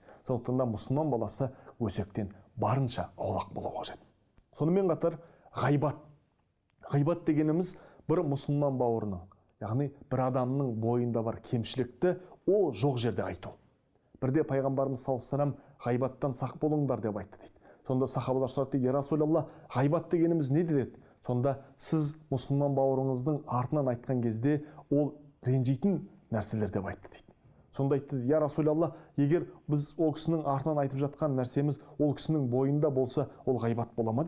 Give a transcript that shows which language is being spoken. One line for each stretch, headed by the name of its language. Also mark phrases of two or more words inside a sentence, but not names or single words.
Kazakh: Сондықтан да мұсылман баласы өсектен барынша аулақ болуы қажет. Сонымен қатар ғайбат. Ғайбат дегеніміз бір мұсылман бауырының, яғни бір адамның бойында бар кемшілікті ол жоқ жерде айту. Бірде пайғамбарымыз
Arabic: صلى الله عليه وسلم
Kazakh: ғайбаттан сақ болыңдар деп айтты дейді. Сонда сахабалар сұрады:
Arabic: "يا رسول الله,
Kazakh: ғайбат дегеніміз не деді?" Сонда сіз мұсылман бауырыңыздың артынан айтқан кезде ол ренжитін нәрселер деп айтты дейді. Сонда айтты:
Arabic: "يا رسول الله,
Kazakh: егер біз ол кісінің артынан айтып жатқан нәрсеміз ол кісінің бойында болса, ол ғайбат бола ма?"